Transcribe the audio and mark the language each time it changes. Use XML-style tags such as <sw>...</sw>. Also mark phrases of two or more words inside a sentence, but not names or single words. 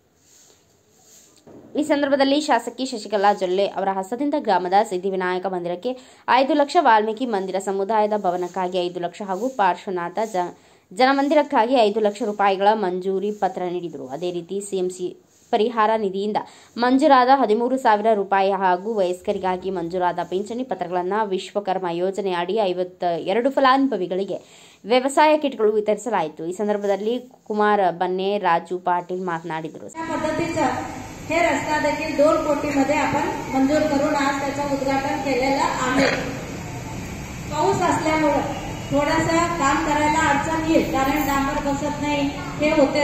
<kn>ಈ ಸಂದರ್ಭದಲ್ಲಿ ಶಾಸಕಿ ಶಶಿಕಲಾ ಜೊಲ್ಲೆ ಅವರ ಹಸ್ತದಿಂದ ಗ್ರಾಮದ ಸಿದ್ಧಿವಿನಾಯಕ ಮಂದಿರಕ್ಕೆ 5 ಲಕ್ಷ, ವಾಲ್ಮೀಕಿ ಮಂದಿರ ಸಮುದಾಯದ ಭವನಕ್ಕಾಗಿ 5 ಲಕ್ಷ ಹಾಗೂ ಪಾರ್ಶ್ವನಾಥ ಜನಮಂದಿರಕ್ಕಾಗಿ 5 ಲಕ್ಷ ರೂಪಾಯಿಗಳ ಮಂಜೂರಿ ಪತ್ರ ನೀಡಿದರು. ಅದೇ ರೀತಿ ಸಿಎಂಸಿ ಪರಿಹಾರ ನಿಧಿಯಿಂದ ಮಂಜೂರಾದ 13,000 ರೂಪಾಯಿ ಹಾಗೂ ವಯಸ್ಕರಿಗಾಗಿ ಮಂಜೂರಾದ ಪಿಂಚಣಿ ಪತ್ರಗಳನ್ನು ವಿಶ್ವಕರ್ಮ ಯೋಜನೆ ಅಡಿ 52 ಫಲಾನುಭವಿಗಳಿಗೆ ವ್ಯವಸಾಯ ಕಿಟ್ಗಳು ವಿತರಿಸಲಾಯಿತು. ಈ ಸಂದರ್ಭದಲ್ಲಿ ಕುಮಾರ ಬನ್ನೆ, ರಾಜು ಪಾಟೀಲ ಮಾತನಾಡಿದರು.</kn> <mr>पद्धतीचं हे रस्ता देखील 2 कोटीमध्ये आपण मंजूर करून आज त्याचं उद्घाटन केलेलं आहे. पाऊस असल्यामुळे थोडंसं काम करायला अडचण येईल, कारण डांबर बसत नाही, हे होते.</mr>